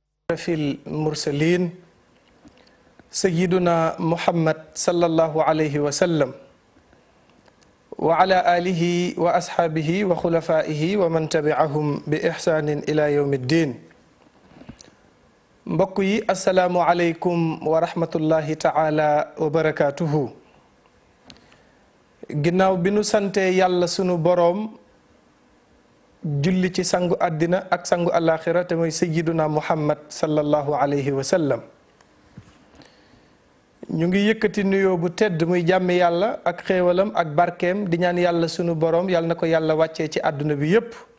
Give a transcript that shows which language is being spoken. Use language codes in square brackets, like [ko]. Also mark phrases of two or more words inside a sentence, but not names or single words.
[ar] في المرسلين سيدنا محمد صلى الله عليه وسلم وعلى آله وأصحابه وخلفائه ومن تبعهم بإحسان إلى يوم الدين. [wo] mbokk yi [ar] السلام عليكم ورحمة الله تعالى وبركاته. [wo] ginnaaw bi nu sante yàlla sunu boroom julli ci sangu àddina ak sangu alaxira te mooy [ar] سيدنا محمد صلى الله عليه وسلم, [wo] ñu ngi yëkkati nuyoo bu tedd muy jàmmi yàlla ak xéewalam ak barkeem di ñaan yàlla sunu boroom yàlla na ko yàlla wàccee ci àdduna bi yépp,